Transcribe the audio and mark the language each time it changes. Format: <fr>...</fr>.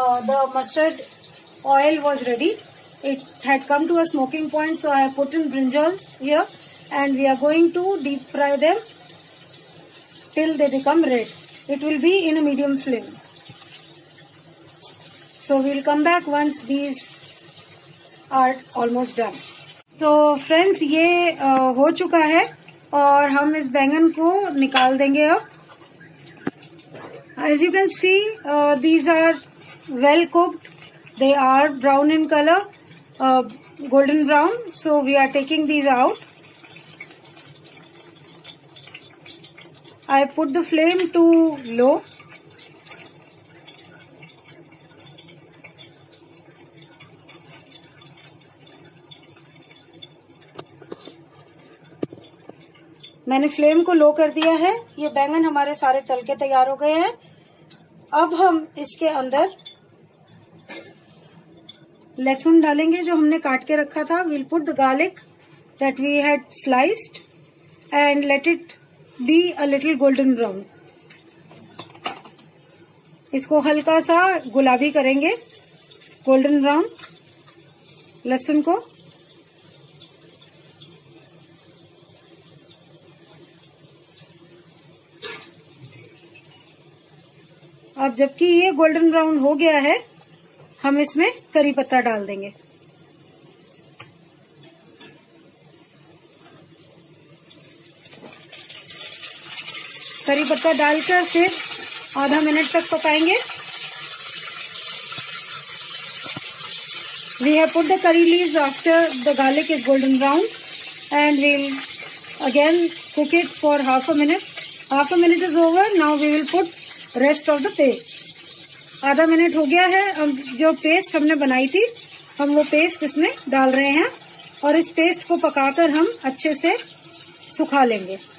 <en>The mustard oil was ready. It had come to a smoking point, so I have put in brinjals here. And we are going to deep fry them till they become red. It will be in a medium flame. So we will come back once these are almost done. So friends,</en> <hi>ये हो चुका है और हम इस बैंगन को निकाल देंगे अब.</hi> <en>As you can see, these are well cooked. They are brown in color, golden brown. So we are taking these out. I put the flame to low.</en> <hi>मैंने फ्लेम को लो कर दिया है. ये बैंगन हमारे सारे तल के तैयार हो गए हैं. अब हम इसके अंदर लहसुन डालेंगे जो हमने काट के रखा था.</hi> <en>We'll put the garlic that we had sliced and let it be a little golden brown.</en> <hi>इसको हल्का सा गुलाबी करेंगे, गोल्डन ब्राउन लहसुन को. अब जबकि ये गोल्डन ब्राउन हो गया है, हम इसमें करी पत्ता डाल देंगे। करी पत्ता डालकर फिर आधा मिनट तक पकाएंगे।</hi> <en>We have put the curry leaves after the garlic is golden brown and we'll again cook it for half a minute. Half a minute is over. Now we will put rest of the paste.</en> <hi>आधा minute हो गया है। अब जो paste हमने बनाई थी हम वो पेस्ट इसमें डाल रहे हैं और इस पेस्ट को पकाकर हम अच्छे से सुखा लेंगे।</hi>